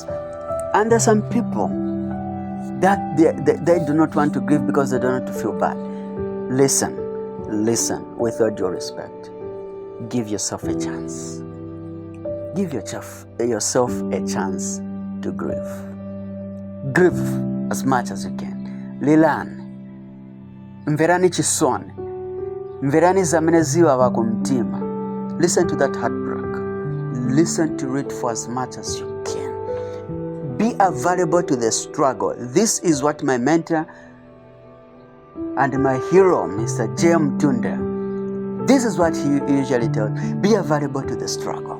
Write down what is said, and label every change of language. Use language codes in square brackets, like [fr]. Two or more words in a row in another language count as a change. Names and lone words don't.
[en] And there's some people that they do not want to grieve because they don't want to feel bad. Listen, with all due respect. Give yourself a chance. Give yourself a chance to grieve. Grieve as much as you can. [ny] Lilani. Mverani chisoni. Mverani zameneziwa wako mtima. [en] Listen to that heartbreak. Listen to it for as much as you can. Be available to the struggle. This is what my mentor and my hero, Mr. J.M. Tunde, this is what he usually tells. Be available to the struggle.